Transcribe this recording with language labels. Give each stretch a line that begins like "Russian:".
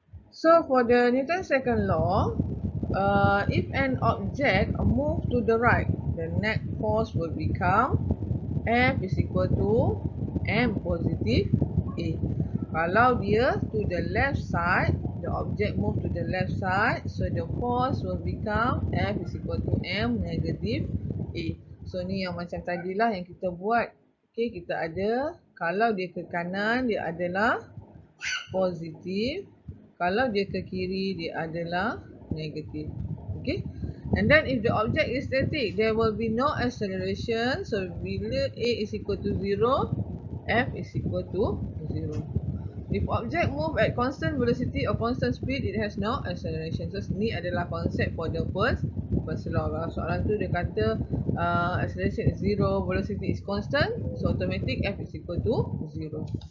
English: So for the Newton's second law, if an object move to the right, the net force will become F is equal to m positive A.
Malay: Kalau dia
English: to the left side, the object move to the left side, so the force will become F is equal to m negative A.
Malay: So ni yang macam tadilah yang kita buat. Okay, kita ada kalau dia ke kanan dia adalah positif, kalau dia ke kiri dia adalah negatif.
English: Okay, and then if the object is static, there will be no acceleration. So bila A is equal to 0, F is equal to 0. If object move at constant velocity or constant speed, it has no acceleration.
Malay: So ni adalah konsep
English: for the first law.
Malay: Kalau soalan tu dia kata
English: acceleration is 0, velocity is constant,
Malay: so automatic
English: F is equal to 0.